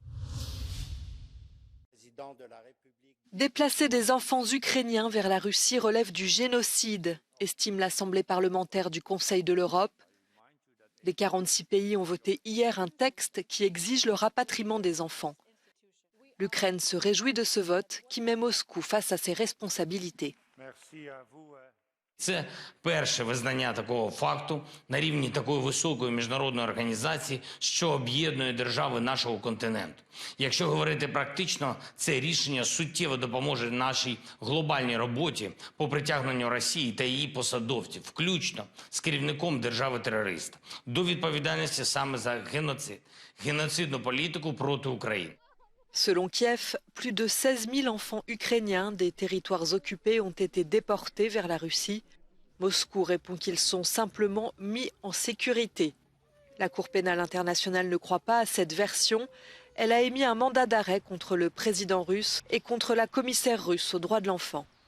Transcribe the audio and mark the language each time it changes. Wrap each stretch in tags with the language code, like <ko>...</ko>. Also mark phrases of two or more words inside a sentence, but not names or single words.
<fr>Déplacer des enfants ukrainiens vers la Russie relève du génocide, estime l'Assemblée parlementaire du Conseil de l'Europe. Les 46 pays ont voté hier un texte qui exige le rapatriement des enfants. L'Ukraine se réjouit de ce vote qui met Moscou face à ses responsabilités. Merci à vous.</fr> <uk>Це перше визнання такого факту на рівні такої високої міжнародної організації, що об'єднує держави нашого континенту. Якщо говорити практично, це рішення суттєво допоможе нашій глобальній роботі по притягненню Росії та її посадовців, включно з керівником держави-терориста, до відповідальності саме за геноцид, геноцидну політику проти України.</uk> <fr>Selon Kiev, plus de 16 000 enfants ukrainiens des territoires occupés ont été déportés vers la Russie. Moscou répond qu'ils sont simplement mis en sécurité. La Cour pénale internationale ne croit pas à cette version. Elle a émis un mandat d'arrêt contre le président russe et contre la commissaire russe aux droits de l'enfant.</fr>